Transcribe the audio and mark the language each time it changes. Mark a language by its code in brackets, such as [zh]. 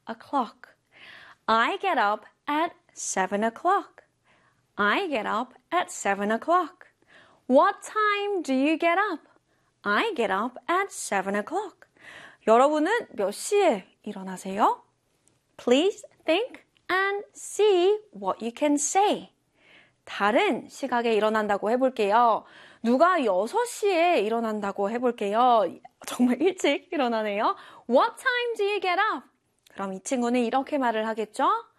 [en] A clock. I get up at 7 o'clock. I get up at 7 o'clock. What time do you get up? I get up at 7 o'clock. [ko] 여러분은 몇 시에 일어나세요? [en] Please think and see what you can say. [ko] 다른 시각에 일어난다고 해볼게요. 누가 6시에 일어난다고 해볼게요. 정말 일찍 일어나네요. [en] What time do you get up? [ko] 그럼 이 친구는 이렇게 말을 하겠죠?